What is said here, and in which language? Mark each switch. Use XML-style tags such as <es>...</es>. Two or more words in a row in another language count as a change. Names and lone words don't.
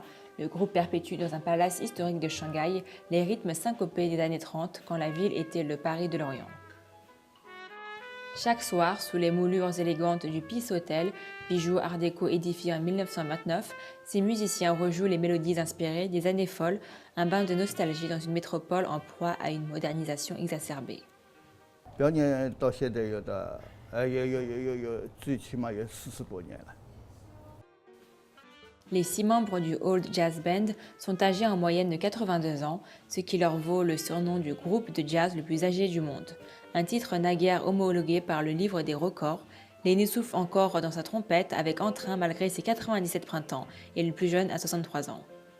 <fr>Le groupe perpétue dans un palace historique de Shanghai les rythmes syncopés des années 30 quand la ville était le Paris de l'Orient. Chaque soir, sous les moulures élégantes du Peace Hotel, bijou art déco édifié en 1929, ces musiciens rejouent les mélodies inspirées des années folles, un bain de nostalgie dans une métropole en proie à une modernisation exacerbée.</fr> <zh>表演到现在有最起码有40多年了。</zh> <fr>Les 6 membres du Old Jazz Band sont âgés en moyenne de 82 ans, ce qui leur vaut le surnom du groupe de jazz le plus âgé du monde. Un titre naguère homologué par le livre des records, l'aîné souffle encore dans sa trompette avec entrain malgré ses 97 printemps et le plus jeune à 63 ans.</fr>